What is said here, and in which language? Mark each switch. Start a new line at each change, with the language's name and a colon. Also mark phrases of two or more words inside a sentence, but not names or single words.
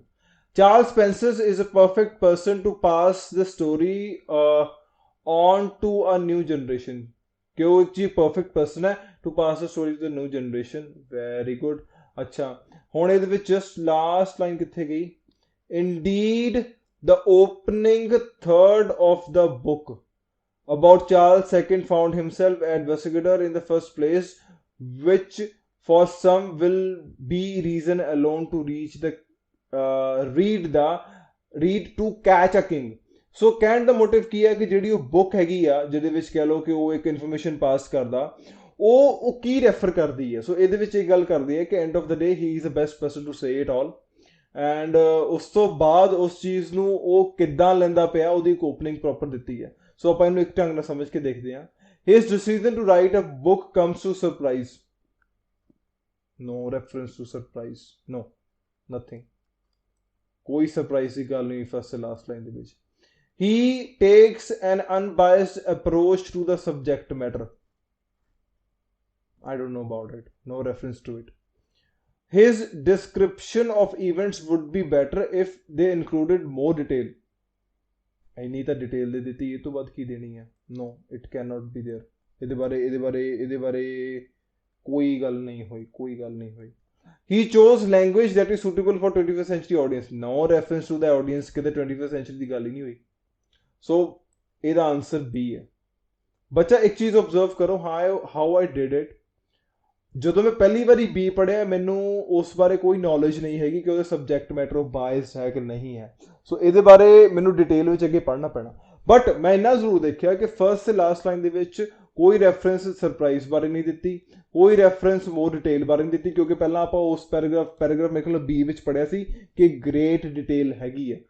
English: Charles Spencer is a perfect person to pass the story on to a new generation.
Punjabi: ਕਿ ਉਹ ਇੱਕ ਚੀਜ਼
English: perfect person
Punjabi: ਹੈ
English: to pass the story to the new generation. very good.
Punjabi: ਅੱਛਾ ਹੁਣ ਇਹਦੇ ਵਿੱਚ
English: just last line
Punjabi: ਕਿੱਥੇ ਗਈ?
English: Indeed, the opening third of the book about Charles II found himself at Besseguer in the first place, which for some will be reason alone to read to catch a king.
Punjabi: So ਕਹਿਣ ਦਾ ਮੋਟਿਵ ਕੀ ਹੈ ਕਿ ਜਿਹੜੀ ਉਹ ਬੁੱਕ ਹੈਗੀ ਆ ਜਿਹਦੇ ਵਿੱਚ ਕਹਿ ਲਓ ਕਿ ਉਹ ਇੱਕ ਇਨਫੋਰਮੇਸ਼ਨ ਪਾਸ ਕਰਦਾ ਉਹ ਕੀ ਰੈਫਰ ਕਰਦੀ ਹੈ? ਸੋ ਇਹਦੇ ਵਿੱਚ ਇਹ ਗੱਲ ਕਰਦੀ ਹੈ ਕਿ
English: end of the day he is the best person to say it all and
Punjabi: ਉਸ ਤੋਂ ਬਾਅਦ ਉਸ ਚੀਜ਼ ਨੂੰ ਉਹ ਕਿੱਦਾਂ ਲੈਂਦਾ ਪਿਆ ਉਹਦੀ ਇੱਕ
English: opening proper
Punjabi: ਦਿੱਤੀ ਹੈ. ਸੋ ਆਪਾਂ ਇਹਨੂੰ ਇੱਕ ਢੰਗ ਨਾਲ ਸਮਝ ਕੇ ਦੇਖਦੇ ਹਾਂ.
English: his decision to write a book comes to surprise. no reference to surprise. no nothing.
Punjabi: ਕੋਈ ਸਰਪ੍ਰਾਈਜ਼ ਦੀ ਗੱਲ ਨਹੀਂ
English: first last line
Punjabi: ਦੇ ਵਿੱਚ.
English: He takes an unbiased approach to the subject matter. I don't know about it. No reference to it. His description of events would be better if they included more detail.
Punjabi: ਇੰਨੀ ਤਾਂ ਡਿਟੇਲ ਦੇ ਦਿੱਤੀ, ਇਹ ਤੋਂ ਬਾਅਦ ਕੀ ਦੇਣੀ ਹੈ?
English: No, it cannot be there.
Punjabi: ਇਹਦੇ ਬਾਰੇ ਕੋਈ ਗੱਲ ਨਹੀਂ ਹੋਈ.
English: He chose language that is suitable for 21st century audience. No reference to the audience.
Punjabi: ਕਿਤੇ
English: 21st century
Punjabi: ਦੀ ਗੱਲ ਹੀ ਨਹੀਂ ਹੋਈ. ਸੋ ਇਹਦਾ ਆਨਸਰ B ਹੈ. ਬੱਚਾ ਇੱਕ ਚੀਜ਼ ਓਬਜ਼ਰਵ ਕਰੋ
English: how I did it.
Punjabi: ਜਦੋਂ ਮੈਂ ਪਹਿਲੀ ਵਾਰੀ B ਪੜ੍ਹਿਆ ਮੈਨੂੰ ਉਸ ਬਾਰੇ ਕੋਈ ਨੌਲੇਜ ਨਹੀਂ ਹੈਗੀ ਕਿ ਉਹਦਾ
English: subject matter
Punjabi: ਉਹ ਬਾਇਸਡ ਹੈ ਕਿ ਨਹੀਂ ਹੈ. ਸੋ ਇਹਦੇ ਬਾਰੇ ਮੈਨੂੰ ਡਿਟੇਲ ਵਿੱਚ ਅੱਗੇ ਪੜ੍ਹਨਾ ਪੈਣਾ. ਬਟ ਮੈਂ ਇੰਨਾ ਜ਼ਰੂਰ ਦੇਖਿਆ ਕਿ ਫਸਟ ਤੇ
English: last line
Punjabi: ਦੇ ਵਿੱਚ ਕੋਈ
English: reference surprise
Punjabi: ਬਾਰੇ ਨਹੀਂ ਦਿੱਤੀ, ਕੋਈ
English: reference more detail
Punjabi: ਬਾਰੇ ਨਹੀਂ ਦਿੱਤੀ, ਕਿਉਂਕਿ ਪਹਿਲਾਂ ਆਪਾਂ ਉਸ ਪੈਰਾਗ੍ਰਾਫ ਮੇਰੇ ਕੋਲ B ਵਿੱਚ ਪੜ੍ਹਿਆ ਸੀ ਕਿ
English: great detail
Punjabi: ਹੈਗੀ ਹੈ.